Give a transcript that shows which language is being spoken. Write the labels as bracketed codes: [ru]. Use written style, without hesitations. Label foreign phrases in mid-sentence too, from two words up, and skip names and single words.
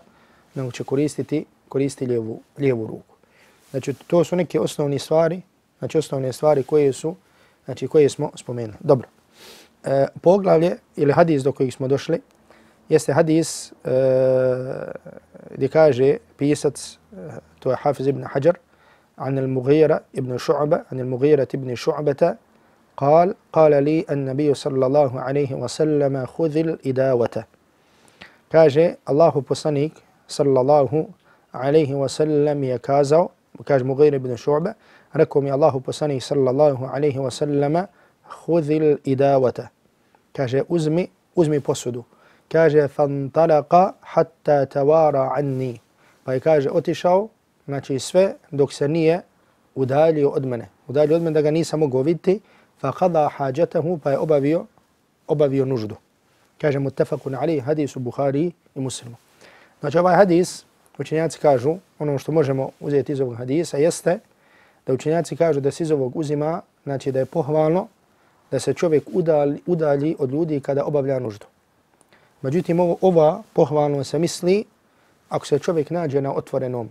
[bs] Nego će koristiti lijevu ruku. Znači to su neke osnovne stvari koje smo spomenuli. Dobro. Poglavlje ili hadis do kojeg smo došli jeste hadis gdje kaže pisac, to je Hafiz ibn Hajar, [ar] عن المغيرة ابن شعبة عن المغيرة ابن شعبة قال لي النبي صلى الله عليه وسلم خذ الإداوة. [bs] kaže Allahu poslanik [ar] صلى الله عليه وسلم [bs] je kazao, kaže Mughira ibn Šu'ba, rekao mi Allahu poslanik [ar] صلى الله عليه وسلم خذ الإداوة. [bs] Kaže uzmi posudu. Kaže [ar] فانطلق حتى توارى عني. [bs] Pa je kaže otišao, znači sve dok se nije udaljio od mene. Udaljio od mene da ga nisam mogao vidjeti, [ar] فقضى حاجته, [bs] pa je obavio nuždu. Kaže [ar] متفق عليه, [bs] hadis u Buhari i Muslimu. Znači ovaj hadis, učenjaci kažu, ono što možemo uzeti iz ovog hadisa jeste da učenjaci kažu da se iz ovog uzima, znači da je pohvalno da se čovjek udalji od ljudi kada obavlja nuždu. Međutim, ova pohvalno se misli ako se čovjek nađe na otvorenom.